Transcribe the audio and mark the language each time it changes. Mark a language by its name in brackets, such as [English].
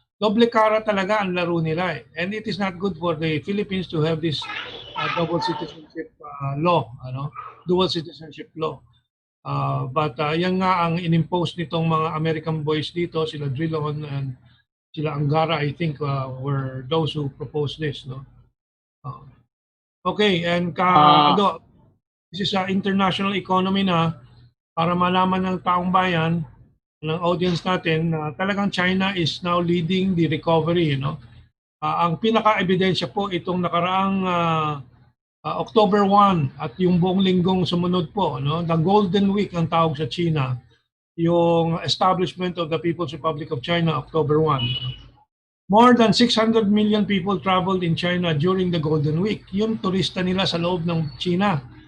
[Filipino] Doble cara talaga ang laro nila. [English] And it is not good for the Philippines to have this double citizenship law, dual citizenship law. But [Filipino] yan nga ang inimpose nitong mga American boys dito, [English] sila Drilon and sila Angara, I think, were those who proposed this. Okay, and this is international economy [Filipino] na para malaman ng taong bayan, ng audience natin, talagang [English] China is now leading the recovery. [Filipino] Ang pinaka-ebidensya po itong nakaraang October 1 at yung buong linggong sumunod po, the Golden Week ang tawag sa China, yung establishment of the People's Republic of China, October 1. [English] More than 600 million people traveled in China during the Golden Week. [Filipino] Yung turista nila sa loob ng China.